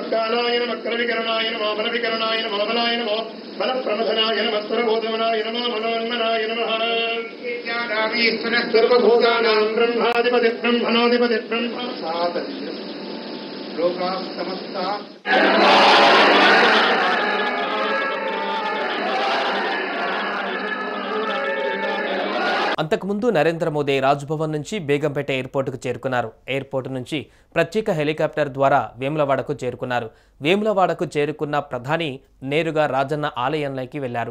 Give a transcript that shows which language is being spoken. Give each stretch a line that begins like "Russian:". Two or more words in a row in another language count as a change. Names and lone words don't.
Sanskrit: कालाय नमः कलविकरणाय नमः बलविकरणाय नमः बलाय नमः बलप्रमथनाय नमः स्वरबोधमनाय नमः मनोन्मनाय नमः ज्ञानामीश्वरः सर्वभूतानां ब्रह्माधिपति ब्रह्मणोऽधिपति ब्रह्म लोकाः समस्ताः
Telugu: అంతకుముందు నరేంద్ర మోదీ రాజ్భవన్ నుంచి బేగంపేట ఎయిర్పోర్టుకు చేరుకున్నారు. ఎయిర్పోర్టు నుంచి ప్రత్యేక హెలికాప్టర్ ద్వారా వేములవాడకు చేరుకున్నారు. వేములవాడకు చేరుకున్న ప్రధాని నేరుగా రాజన్న ఆలయంలోకి వెళ్లారు.